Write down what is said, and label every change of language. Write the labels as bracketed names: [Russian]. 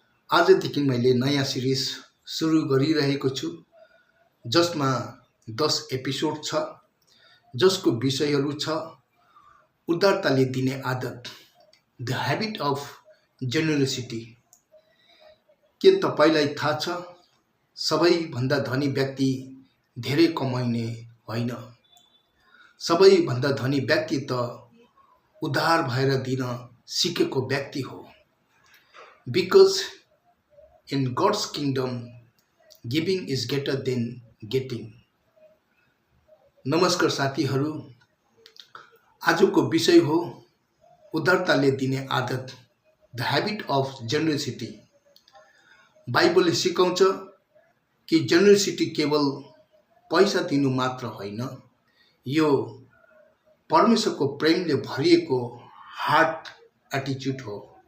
[Nepali] आजदेखि मैले नयाँ सिरिज सुरु गरिरहेको छु जसमा 10 एपिसोड छ, जसको विषयहरू छ उदारताले दिने आदत, [English] The habit of generosity. [Nepali] के तपाईलाई थाहा छ, सबैभन्दा धनी व्यक्ति धेरै कमाउने होइन, सबैभन्दा धनी व्यक्ति त उदार भएर दिन सिकेको व्यक्ति हो। [English] Because in God's kingdom, giving is greater than getting. [Nepali] नमस्कार साथीहरू, आजको विषय हो उदारताले दिने आदत, [English] The habit of generosity. [Nepali] बाइबलले सिकाउँछ कि जेनरसिटी केवल पैसा दिनु मात्र होइन, यो परमेश्वरको प्रेमले भरिएको हार्ट एटिट्युड हो।